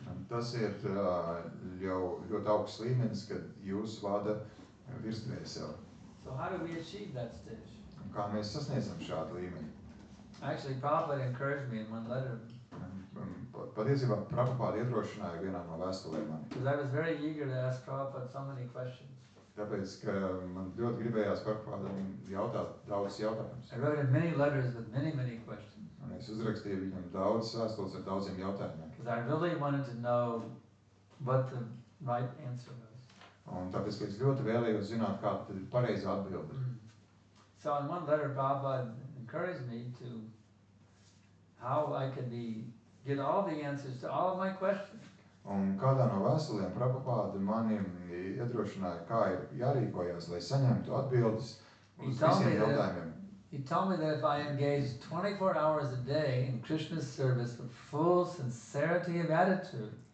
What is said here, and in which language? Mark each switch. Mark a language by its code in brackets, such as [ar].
[lv] Tas ir jau ļoti augsts līmenis, kad jūs vada virsdvēseli. [en] So how do we achieve that stage? [lv] Un kā mēs sasniedzam šādu līmeni? [en] Actually, Prabhupada encouraged me in one letter. [lv] Patiesībā Prabhupada iedrošināja vienā no vēstulēm mani. [en] Because I was very eager to ask Prabhupada so many questions. [lv] Tāpēc, ka man ļoti gribējās Prabhupadam jautāt daudz jautājumus. [en] I wrote him many letters with many questions. [lv] Un es uzrakstīju viņam daudz vēstules ar daudziem jautājumiem. [en] Because I really wanted to know what the right answer was. [lv] Un tāpēc, ka es ļoti vēlējos zināt, kāda tad ir pareizā atbilde. [en] So in one letter, Prabhupada encouraged me to how I could get all the answers to all of my questions. [lv] Un kādā no vēstulēm Prabhupada mani iedrošināja, kā ir jārīkojās, lai saņemtu atbildes uz visiem jautājumiem. [en] He told me that if I engaged 24 hours a day in Krishna's service with full sincerity of attitude,